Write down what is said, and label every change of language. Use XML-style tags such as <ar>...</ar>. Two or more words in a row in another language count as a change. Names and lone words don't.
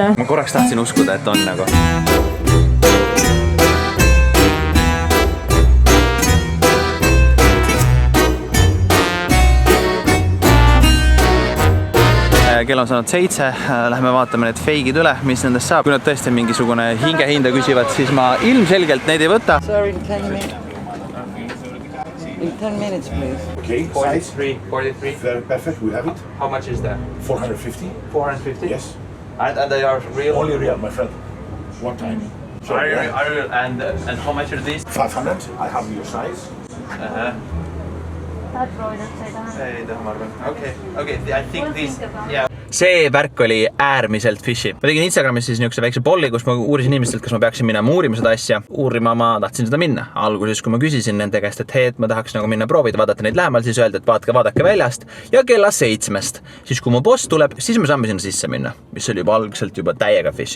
<et>Ma korraks tahtsin uskuda, et on nagu. Kell on saanud 7, lähme vaatame need feigid üle, mis nendest saab. Kui nad tõesti mingisugune hingehinda küsivad, siis ma ilmselgelt neid ei võta.</et> <en>Sorry, in 10 minutes. In 10 minutes, please. Okay, 43. very perfect. We have it. How much is that? 450. 450? Yes. And they are real? Only real, my friend. One time. Sorry, Are real. And how much are these? 500. I have your size.</en> <et>Tahad proovida, et sa ei taha? Ei taha, ma arvan.</et> <en>Okay, I think this... Yeah.</en> <et>See värk oli äärmiselt fishy. Ma tegin Instagramis siis niisuguse väikse polli, kus ma uurisin inimestelt, kas ma peaksin minema uurima seda asja. Uurima ma tahtsin seda minna. Alguses, kui ma küsisin nende käest, et hei, et ma tahaks nagu minna proovida, vaadata neid lähemal, siis öeldi, et vaadake väljast ja kella 7. Siis kui mu boss tuleb, siis me saame sinna sisse minna, mis oli juba algselt juba täiega fishy.</et>